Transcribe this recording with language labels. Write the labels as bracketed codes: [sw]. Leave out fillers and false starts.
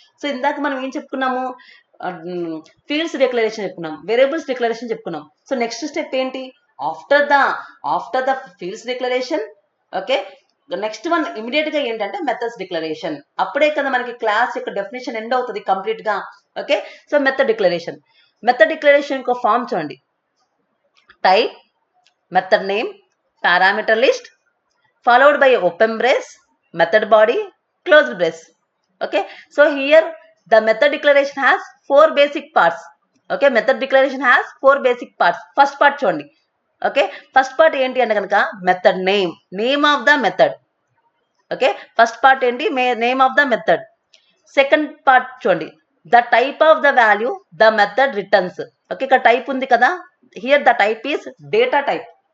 [te] So ఇందాక మనం ఏం చెప్పుకున్నాము? ఫీల్డ్స్ డిక్లరేషన్ చెప్పుకున్నాం, వేరియబుల్స్ డిక్లరేషన్ చెప్పుకున్నాం. సో నెక్స్ట్ స్టెప్ ఏంటి? After the fields declaration, okay, next one immediate గా ఏంటంటే మెథడ్స్ డిక్లరేషన్. అప్పుడే కదా మనకి క్లాస్ యొక్క డెఫినేషన్ ఎండ్ అవుతుంది కంప్లీట్ గా. ఓకే, సో మెథడ్ డిక్లరేషన్ ఒక ఫామ్ చూడండి. [en] Type, method name, parameter list, followed by open brace, method body, closed brace. Okay, so here the method declaration has 4 basic parts. Okay, method declaration has 4 basic parts. First part చూడండి. [te] Okay, first part ఏంటి అంటే కనుక method name of the method. Okay, first part ఏంటి? Name of the method. Second part చూడండి, the type of the value the method returns. Okay, ఇక్కడ type ఉంది కదా, [en] Here the type is data type.